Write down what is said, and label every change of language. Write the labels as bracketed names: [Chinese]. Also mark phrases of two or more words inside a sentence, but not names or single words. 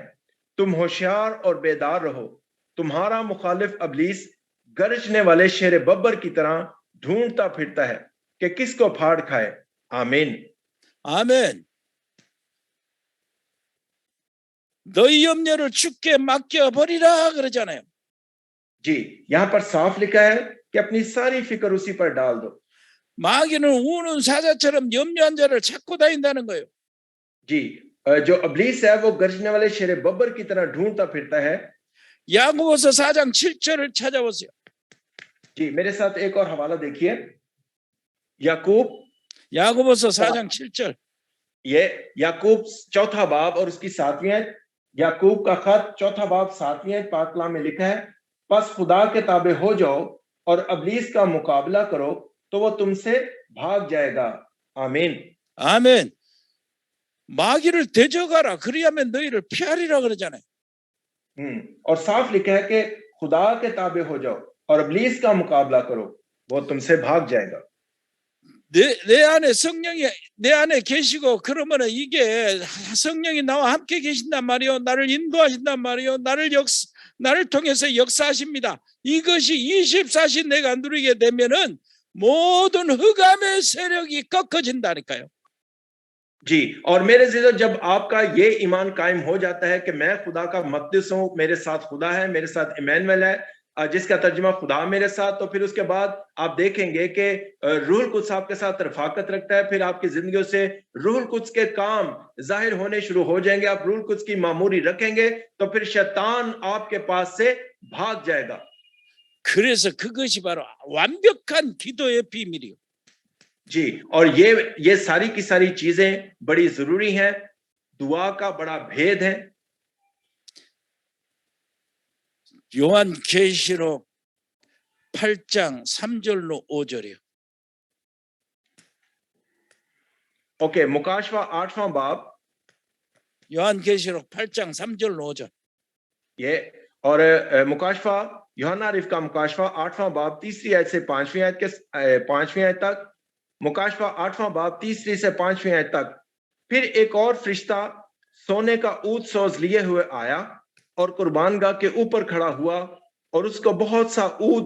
[Urdu] تم ہوشیار اور بیدار رہو۔ تمہارا مخالف ابلیس گرجنے والے شیر ببر کی طرح ڈھونڈتا پھرتا ہے کہ کس کو پھاڑ کھائے. آمین. [Korean] 아멘. 너희 염려를 주께 맡겨버리라 그러잖아요. [Urdu] جی یہاں پر صاف لکھا ہے کہ اپنی ساری فکر اسی پر ڈال دو. [Korean] 마귀는 우는 사자처럼 염려한 자를 찾고 다닌다는 거예요. [Urdu] جی جو ابلیس ہے وہ گرجنے والے شیر ببر کی طرح ڈھونڈتا پھرتا ہے. [Korean] 야고보서 4장 7절을 찾아보세요. [Urdu] جی میرے ساتھ ایک اور حوالہ دیکھیے. याकूब [Korean] 야고보서 4장 7절. [Urdu] یہ یعقوب چوتھا باب اور اس کی 7ویں آیت، یعقوب کا خط چوتھا باب 7ویں آیت پاک کلام میں لکھا ہے، بس خدا کے تابع ہو جاؤ اور ابلیس کا مقابلہ کرو تو وہ تم سے بھاگ جائے گا. آمین. [Korean] 아멘. 마귀를 대적하라. 그리하면 너희를 피하리라 그러잖아요. [Urdu] اور صاف لکھا ہے کہ خدا کے تابع ہو جاؤ اور ابلیس کا مقابلہ کرو، وہ تم سے بھاگ جائے گا. [Korean] 내 안에 성령이 내 안에 계시고 그러면은 이게 성령이 나와 함께 계신단 말이요. 나를 인도하신단 말이요. 나를 통해서 역사하십니다. 이것이 24시 내가 누리게 되면은 모든 흑암의 세력이 꺾어진다니까요. [Urdu] جی، اور میرے عزیزوں، جب آپ کا یہ ایمان قائم ہو جاتا ہے کہ میں خدا کا مقدس ہوں، میرے ساتھ خدا ہے، میرے ساتھ عمانوایل ہے، جس کا ترجمہ خدا میرے ساتھ، تو پھر اس کے بعد آپ دیکھیں گے کہ روح القدس آپ کے ساتھ رفاقت رکھتا ہے. پھر آپ کی زندگیوں سے روح القدس کے کام ظاہر ہونے شروع ہو جائیں گے. آپ روح القدس کی معموری رکھیں گے تو پھر شیطان آپ کے پاس سے بھاگ جائے گا. [Korean] 그래서 그것이 바로 완벽한 기도의 비밀이요. [Urdu] جی، اور یہ ساری کی ساری چیزیں بڑی ضروری ہیں، دعا کا بڑا بھید ہے. [Korean] 요한계시록 8장 3절로 5절이요. [Urdu] اوکے، مکاشفہ 8واں باب, [Korean] 요한계시록 8장 3절로 5절. [Urdu] یہ اور مکاشفہ یوحنا رف کا مکاشفہ 8واں باب 3ری آیت سے 5ویں آیت کے 5ویں آیت تک، مکاشفہ 8واں باب 3ری سے 5ویں آیت تک. پھر ایک اور فرشتہ سونے کا اونٹ سوز لیے ہوئے آیا اور قربان گاہ کے اوپر کھڑا ہوا اور اس کو بہت سا عود